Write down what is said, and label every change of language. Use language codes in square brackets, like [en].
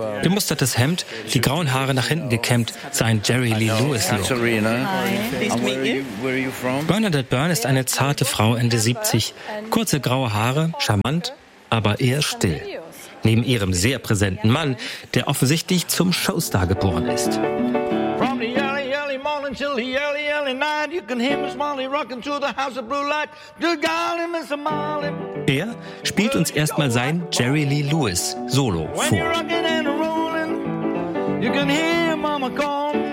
[de] Gemustertes Hemd, die grauen Haare nach hinten gekämmt, sein Jerry Lee Lewis Look. Katharina. [en] Hi. Nice to meet you. Where are you from? [de] Bernadette Byrne ist eine zarte Frau Ende 70. Kurze graue Haare, charmant, aber eher still. Neben ihrem sehr präsenten Mann, der offensichtlich zum Showstar geboren ist. [en] From the early, early morning till the early, early night, you can hear Miss Molly rocking to the house of blue light. Du golly, Miss Molly. [de] Er spielt uns erstmal sein Jerry Lee Lewis Solo vor. [en] When you're rocking and rolling, you can hear Mama call.